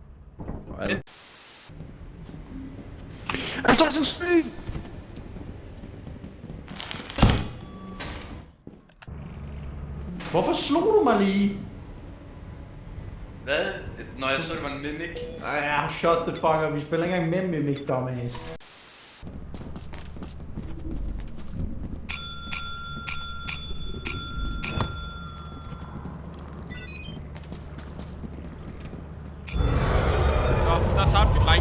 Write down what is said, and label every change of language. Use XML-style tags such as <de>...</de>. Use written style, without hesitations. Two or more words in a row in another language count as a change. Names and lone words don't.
<da>Nej, jeg havde loot. Han står sådan syg! Hvorfor slog du mig lige? Hvad? Nå, jeg troede, det var en mimik. Ja,</da> <en>shut the fuck up.</en> <da>Vi spiller ikke engang med Mimic, dumbass. Nå, der tabte vi, drenge.</da>